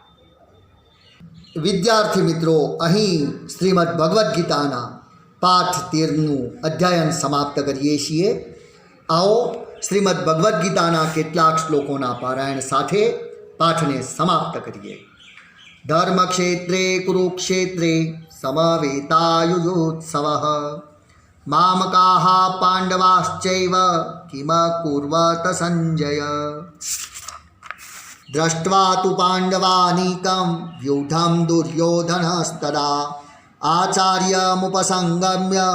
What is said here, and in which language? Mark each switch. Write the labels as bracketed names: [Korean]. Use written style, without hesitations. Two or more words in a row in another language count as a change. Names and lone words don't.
[Gujarati] વિદ્યાર્થી મિત્રો, અહીં શ્રીમદ્ ભગવદ્ ગીતાના પાઠ 13નું અધ્યયન સમાપ્ત કરીએ છીએ. આવો શ્રીમદ્ ભગવદ્ ગીતાના કેટલાક શ્લોકોના પારાયણ સાથે પાઠને સમાપ્ત કરીએ. [Sanskrit] धर्मक्षेत्रे कुरुक्षेत्रे समवेतायुजोत्सवः मामकाः पाण्डवाश्चैव किमकुर्वत संजय दृष्ट्वा तु पाण्डवानीकं व्यूढं दुर्योधनस्तदा आचार्यमुपसंगम्य